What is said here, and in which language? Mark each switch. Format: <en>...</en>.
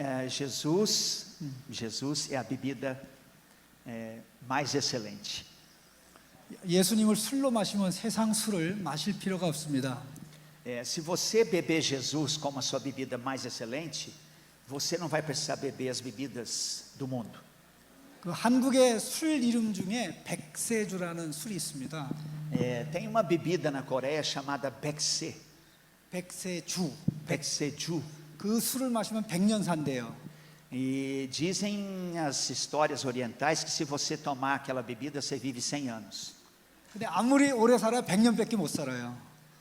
<pt>Jesus é a bebida mais excelente.</pt> <ko>예수님을 술로 마시면 세상 술을 마실 필요가 없습니다.</ko> <pt>Se você beber Jesus como a sua bebida mais excelente, você não vai precisar beber as bebidas do mundo.</pt> <ko>그 한국의 술 이름 중에 백세주라는 술이 있습니다.</ko> <pt>Tem uma bebida na Coreia chamada Baekse.</pt> <ko>백세주.</ko> <pt>Baekseju.</pt> <ko>그 술을 마시면 100년 산대요.</ko> <pt>E dizem as histórias orientais que se você tomar aquela bebida, você vive 100 anos.</pt> <ko>근데 아무리 오래 살아 100년밖에 못 살아요.</ko>